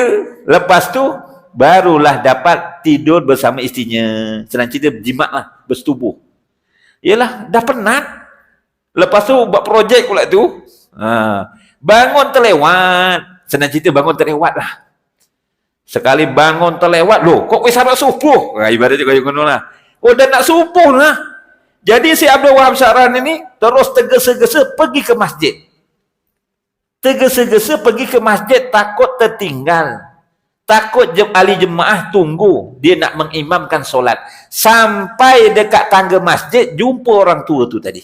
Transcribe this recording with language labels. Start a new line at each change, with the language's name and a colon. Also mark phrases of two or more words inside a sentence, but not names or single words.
Malay: Lepas tu barulah dapat tidur bersama isterinya. Senang cerita berjimat lah, bersetubuh. Yalah, dah penat. Lepas tu buat projek pula tu. Bangun terlewat. Senang cerita bangun terlewat lah. Sekali bangun terlewat,
Javanese: loh, kok wis
Malay: nak subuh? Ibaratnya
Javanese: kaya ngono
Malay: lah. Oh, dah nak subuh lah. Jadi si Abdul Wahab Sa'rani ini terus tergesa-gesa pergi ke masjid. Tergesa-gesa pergi ke masjid, takut tertinggal. Takut ahli jemaah tunggu. Dia nak mengimamkan solat. Sampai dekat tangga masjid, jumpa orang tua tu tadi.